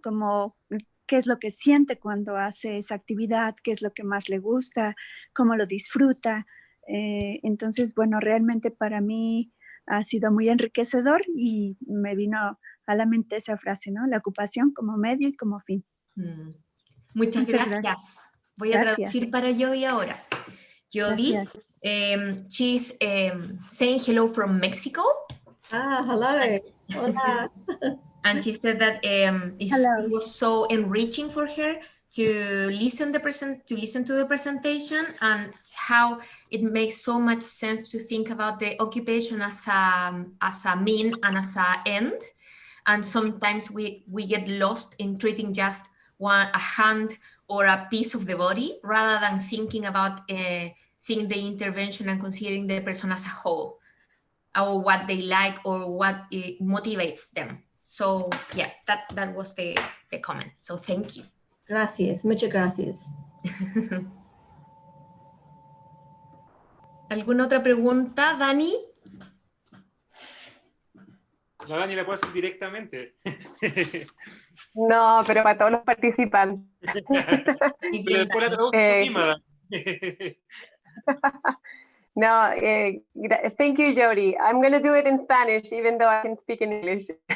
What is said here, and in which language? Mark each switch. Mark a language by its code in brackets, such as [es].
[es] Como qué es lo que siente cuando hace esa actividad, qué es lo que más le gusta, cómo lo disfruta. Entonces, bueno, realmente para mí ha sido muy enriquecedor y me vino a la mente esa frase, ¿no? La ocupación como medio y como fin. Muchas gracias. Voy a traducir para Jody ahora. [en] Jody, she's saying hello from Mexico. Ah, hello. [es] Hola. [en] And she said that it was so enriching for her to listen to the presentation, and how it makes so much sense to think about the occupation as a mean and as a end. And sometimes we get lost in treating just a hand or a piece of the body, rather than thinking about seeing the intervention and considering the person as a whole, or what they like or what motivates them. So yeah, that was the comment. So thank you. [es] Gracias, muchas gracias. ¿Alguna otra pregunta, Dani? La Dani la puede hacer directamente. No, pero para todos los participantes. Pero después la traduzco encima. [en] No, thank you, Jody. I'm going to do it in Spanish, even though I can speak in English.